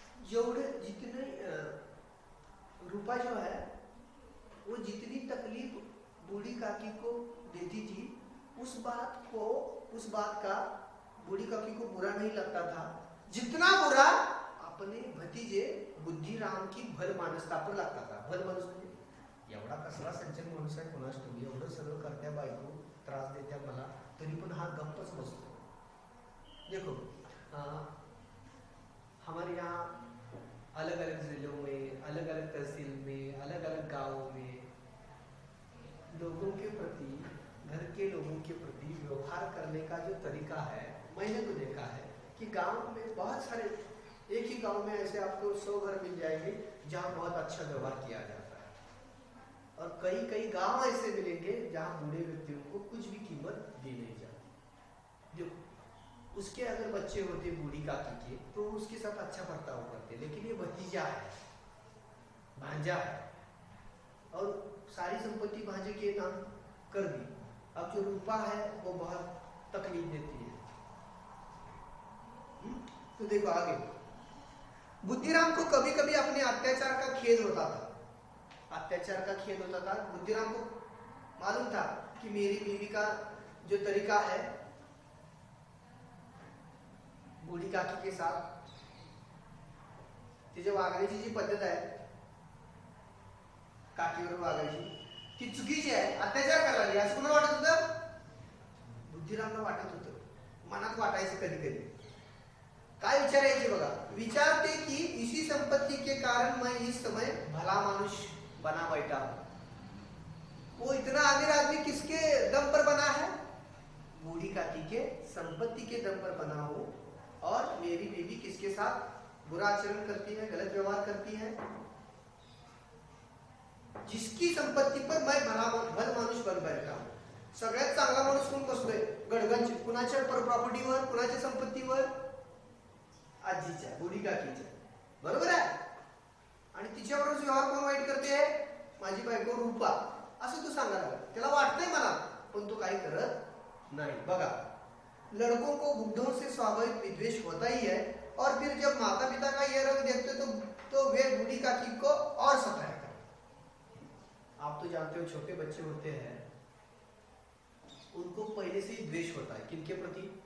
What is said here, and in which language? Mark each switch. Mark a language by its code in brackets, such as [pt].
[hi] जेवढे जितने रूपा जो है वो जितनी तकलीफ बूढ़ी काकी को देती थी, उस बात का बूढ़ी काकी को बुरा नहीं लगता था, जितना बुरा अपने भतीजे बुद्धिराम की भलमानसता पर लगता था। [mr] भलमानस म्हणजे एवढा कसला सज्जन माणूस आहे कोणास ठाऊक, एवढं सगळं करत्या बायको, त्रास देत्या मला, तरी पण हा गप्पच बसतो। [hi] देखो, हमारे यहाँ अलग अलग जिलों में, अलग अलग तहसील में, अलग अलग गांवों में लोगों के प्रति, घर के लोगों के प्रति व्यवहार करने का जो तरीका है, मैंने तो देखा है कि गांव में बहुत सारे, एक ही गांव में ऐसे आपको 100 घर मिल जाएंगे जहां बहुत अच्छा व्यवहार किया जाता है, और कई कई गांव ऐसे मिलेंगे जहां बूढ़े व्यक्तियों को कुछ भी कीमत दी नहीं जाती। देखो, उसके अगर बच्चे होते बूढ़ी काकी के तो उसके साथ अच्छा बर्ताव करते, लेकिन ये भतीजा है, भांजा है, और सारी संपत्ति भांजे के नाम कर दी। अब जो रूपा है वो बहुत तकलीफ देती है। तो देखो आगे, बुद्धिराम को कभी कभी अपने अत्याचार का खेद होता था, अत्याचार का खेद होता था। बुद्धिराम को मालूम था कि मेरी बीवी का जो तरीका है बूढ़ी काकी के साथ, [mr] तिच्या वागण्याची जी पद्धत आहे काकीवर वागायची ती चुकीची आहे, अत्याचार करायला लागली असं कोणाला वाटत होतं? बुद्धिरामला वाटत होतं, मनात वाटायचं कधी कधी। काय विचार यायचे बघा, विचारते [hi] कि इसी संपत्ति के कारण मैं इस समय भला मानुष बना बैठा हूं। वो इतना अमीर आदमी किसके दम पर बना है? बूढ़ी काकी के संपत्ति के दम पर बना हो। और मेरी बीवी किसके साथ बुरा आचरण करती है, गलत व्यवहार करती है? जिसकी संपत्ती पर मैं भला माणूस बन बैठा हूं। [mr] सगळ्यात चांगला माणूस कोण बसतोय? गडगंज कुणाच्या प्रॉपर्टीवर, कुणाच्या संपत्तीवर? आजीच्या, बूढ़ी काकीच्या, बरोबर आहे? आणि तिच्यावरच व्यवहार कोण वाईट करते? माझी बायको रूपा, असं तू सांगायला लागला। त्याला वाटतंय मला, पण तो काही करत नाही। [hi] बघा, लड़कों को बुढ़ों से स्वाभाविक विद्वेष होता ही है, और फिर जब माता पिता का यह रंग देखते तो वे बूढ़ी काकी को और सताया करते। आप तो जानते हो छोटे बच्चे होते हैं, उनको पहले से ही द्वेष होता है, किनके प्रति?